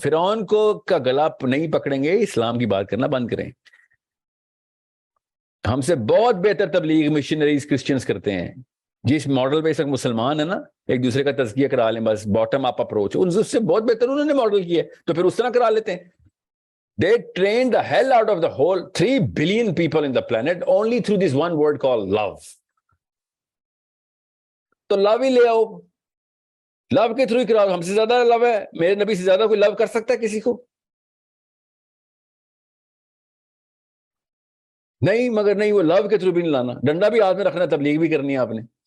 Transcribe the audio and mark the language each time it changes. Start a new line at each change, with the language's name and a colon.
Urdu: فرعون کو کا گلا نہیں پکڑیں گے، اسلام کی بات کرنا بند کریں. ہم سے بہت بہتر تبلیغ مشنریز کرسچنز کرتے ہیں. جس ماڈل پہ اس وقت مسلمان ہے نا، ایک دوسرے کا تزکیہ کرا لیں بس، باٹم اپ اپروچ، اس سے بہت بہتر انہوں نے ماڈل کیا ہے تو پھر اس طرح کرا لیتے ہیں.
English: They trained the hell out of the whole 3 billion people in the planet only through this one word called love.
Urdu: تو لو ہی لے آؤ، لو کے تھرو ہی کراؤ. ہم سے زیادہ لو ہے، میرے نبی سے زیادہ کوئی لو کر سکتا ہے کسی کو؟ نہیں. مگر نہیں، وہ لو کے تھرو بھی نہیں لانا، ڈنڈا بھی ہاتھ میں رکھنا، تبلیغ بھی کرنی ہے آپ نے.